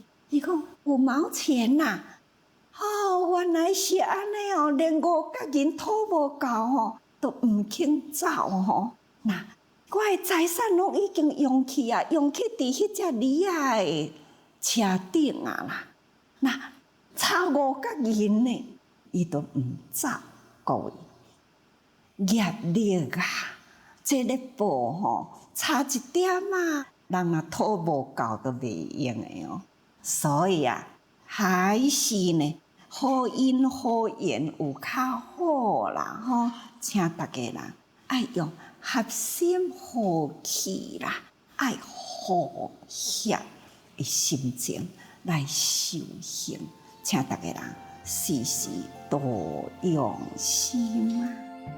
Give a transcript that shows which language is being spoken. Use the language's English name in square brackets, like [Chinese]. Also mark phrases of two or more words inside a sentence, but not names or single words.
[Min Nan Chinese] 伊讲5毛钱啦。原来是安尼连5角银讨无够都毋肯走那我的财产拢已经用去啊，用去伫迄只驴仔的车顶啊啦。那差5角银呢，伊都毋走，各位业力啊！这个报差一点啊，人若讨无够都袂用的所以啊，还是呢，好因好缘有较好啦请大家人爱用合心和气啦，爱和谐的心情来修行，请大家人时时多用心啊。